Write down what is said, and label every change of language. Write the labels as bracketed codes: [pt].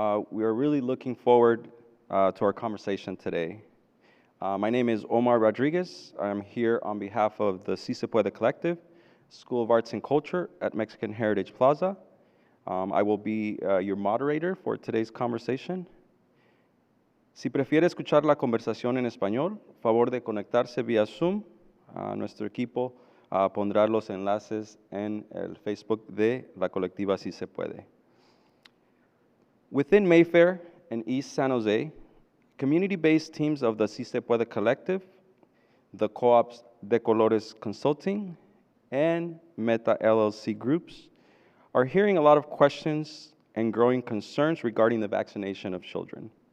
[en] We are really looking forward to our conversation today. My name is Omar Rodriguez. I'm here on behalf of the Sí Se Puede Collective, School of Arts and Culture at Mexican Heritage Plaza. I will be your moderator for today's conversation. [es] Si prefiere escuchar la conversación en español, favor de conectarse vía Zoom. Nuestro equipo pondrá los enlaces en el Facebook de la colectiva Sí Se Puede. [en] Within Mayfair and East San Jose, community-based teams of the Sí Se Puede Collective, the co-ops De Colores Consulting, and Meta LLC groups are hearing a lot of questions and growing concerns regarding the vaccination of children.